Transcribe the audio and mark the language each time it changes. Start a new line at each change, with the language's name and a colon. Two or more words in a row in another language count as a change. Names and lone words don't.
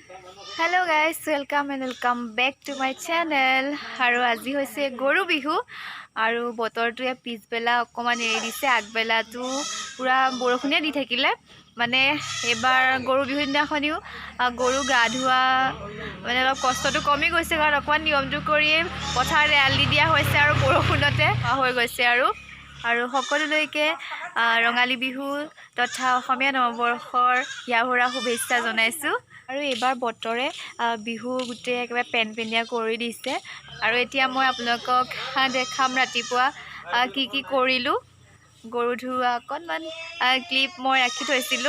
English: Hello guys, welcome back to my channel.
Assamese: আৰু আজি হৈছে গৰু বিহু. আৰু বতৰ টো য়া পিছবেলা অকনমান এৰি দিছে আগবেলা টো পূৰা বৰষুণে দি থাকিলে. মানে এবাৰ গৰু বিহু দিনাখনিও গৰু গা ধুওৱা মানে অলপ কষ্ট টো কমি গৈছে কাৰণ অকনমান নিয়ম টো কৰি পথাৰে আলি দিয়া হৈছে আৰু বৰষুণতে হৈ গৈছে আৰু সকলোলৈকে ৰঙালী বিহু তথা অসমীয়া নৱবৰ্ষৰ ইয়াহুৰা শুভেচ্ছা জনাইছো আৰু এবাৰ বতৰে বিহু গুটে একেবাৰে পেনপেনিয়া কৰি দিছে আৰু এতিয়া মই আপোনালোকক দেখাম ৰাতিপুৱা কি কৰিলো গৰু ধুৱা অকনমান ক্লিপ মই ৰাখি থৈছিলো